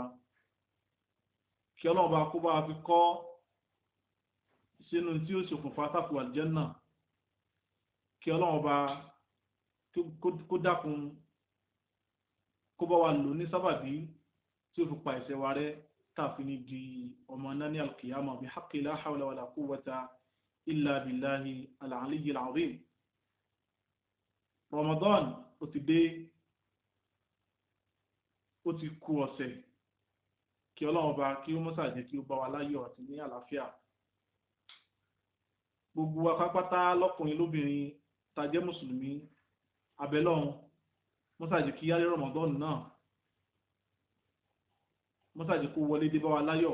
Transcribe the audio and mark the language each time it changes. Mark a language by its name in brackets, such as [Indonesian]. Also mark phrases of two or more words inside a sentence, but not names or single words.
[Yoruba] Kí Ọlọ́run bá kó bá fi kọ́ sínú tí ó ṣokùnfà sáfù àlìjẹ́nnà. Kí Ọlọ́run bá kó dákun kó bá wa lò ní sábàbí tí ó fi pa ẹ̀ṣẹ̀ wa rẹ́, tààfin ní di ọmọ náà ní alkiyama. [Arabic] بحق لا حول ولا قوة إلا بالله العلي العظيم. [Yoruba] Ramadan ó ti dé, ó ti kù ọ̀sẹ̀. Kí Ọlọ́run bá kí ó mọ́sà jẹ́ kí ó bá wa láyọ̀ àti ní àlàáfíà. Gbogbo wa pátápátá lọ́kùnrin lóbìnrin tá jẹ́ mùsùlùmí, abẹ́lọ́run mọ́sà jẹ́ kí á rí Ramadan náà, mọ́sà jẹ́ kó wọlé dé bá wa láyọ̀.